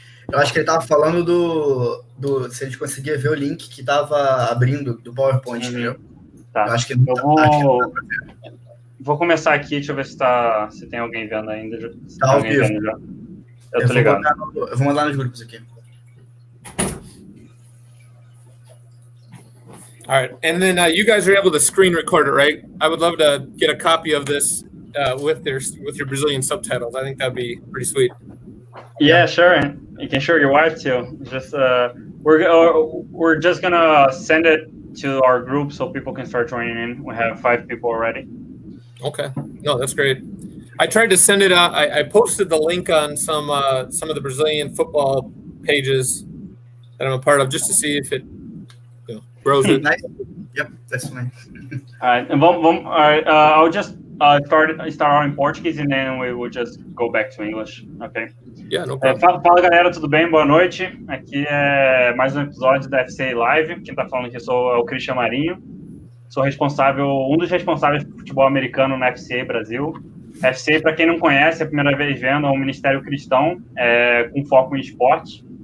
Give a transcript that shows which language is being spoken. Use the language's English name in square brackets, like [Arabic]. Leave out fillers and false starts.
[Portuguese] Eu acho que ele tava falando se a gente conseguia ver o link que tava abrindo do PowerPoint, entendeu? Tá. Eu acho que não vou começar aqui, deixa eu ver se tem alguém vendo ainda. Tá ao vivo. Eu tô ligado. Eu vou mandar nos grupos aqui. [English] All right, and then you guys are able to screen record it, right? I would love to get a copy of this with your Brazilian subtitles. I think that'd be pretty sweet. Yeah, sure. You can show your wife too. Just we're just gonna send it to our group so people can start joining in. We have 5 people already. Okay. No, that's great. I tried to send it out. I posted the link on some of the Brazilian football pages that I'm a part of just to see if it grows it. Nice. Yep, that's fine. All right, and all right. I'll just start out in Portuguese and then we will just go back to English. Okay. Yeah, no problem. [Portuguese] Fala galera, tudo bem? Boa noite. Aqui é mais um episódio da FCA Live. Quem tá falando aqui é o Christian Marinho. Sou um dos responsáveis por futebol americano na FCA Brasil. FCA, para quem não conhece, é a primeira vez vendo, é um ministério cristão com foco em esporte.